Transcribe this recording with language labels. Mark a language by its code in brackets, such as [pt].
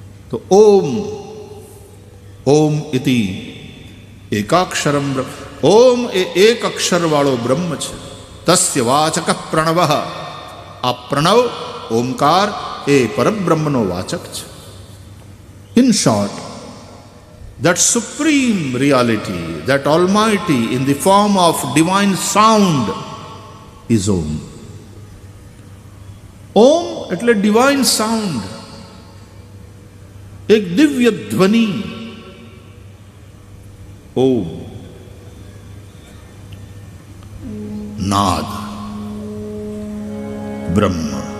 [sa] તો ઓમ, ઓમ ઇતિ એકાક્ષરમ બ્રહ્મ. [gu] ઓમ એ એક અક્ષર વાળો બ્રહ્મ છે. [sa] તસ્ય વાચક પ્રણવ. [gu] આ પ્રણવ ઓમકાર એ પરબ્રહ્મનો વાચક છે. [en] In short, that supreme reality, that almighty in the form of divine sound is Om. [gu] ઓમ એટલે ડિવાઇન સાઉન્ડ, એક દિવ્ય ધ્વનિ. ઓમ નાદ, બ્રહ્મ.